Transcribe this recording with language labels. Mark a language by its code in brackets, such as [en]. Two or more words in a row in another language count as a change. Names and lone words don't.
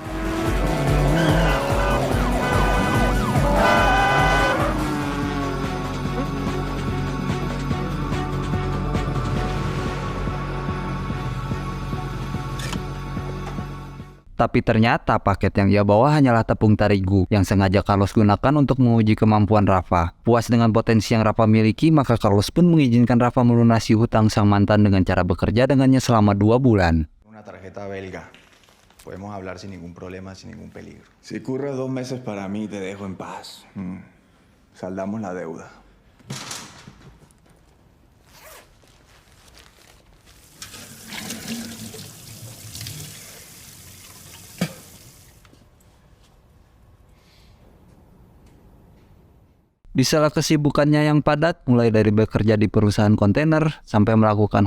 [id] Tapi ternyata paket yang ia bawa hanyalah tepung terigu yang sengaja Carlos gunakan untuk menguji kemampuan Rafa. Puas dengan potensi yang Rafa miliki, maka Carlos pun mengizinkan Rafa melunasi hutang sang mantan dengan cara bekerja dengannya selama 2 bulan. [es] Una tarjeta belga. Podemos hablar sin ningún problema, sin ningún peligro. Si curras 2 meses para mí, te dejo en paz. Saldamos la deuda. [id] Di sela kesibukannya yang padat, mulai dari bekerja di perusahaan kontainer sampai melakukan